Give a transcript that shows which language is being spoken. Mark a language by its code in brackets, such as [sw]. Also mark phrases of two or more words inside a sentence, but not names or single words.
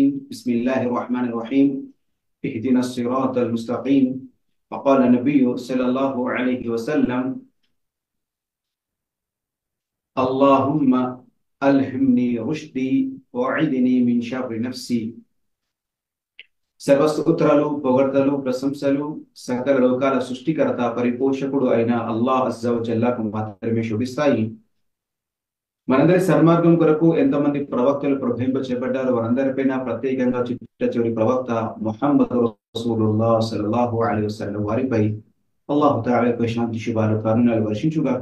[ar] بسم الله الرحمن الرحيم. اهدنا الصراط المستقيم. فقال النبي صلى الله عليه وسلم: اللهم ألهمني رشدي وأعذني من شر نفسي. [te] సర్వస్తోత్రాలు, పొగడ్తలు, ప్రశంసలు సకల లోకాల సృష్టికర్త పరిపోషకుడు అయిన అల్లాహ్ [ar] عز و جل [te] మాత్రమే శోభిస్తాయి. మనందరి సన్మార్గం కొరకు ఎంతమంది ప్రవక్తలు ప్రబోధింప చేపట్టారు. వారందరిపైన ప్రత్యేకంగా చిట్ట చివరి ప్రవక్త ముహమ్మద్ రసూలుల్లాహ్ [ar] صلى الله عليه وسلم [te] వారిపై అల్లాహు తఆలా యొక్క శాంతి శుభాలు కరుణాలు వర్షించుగాక.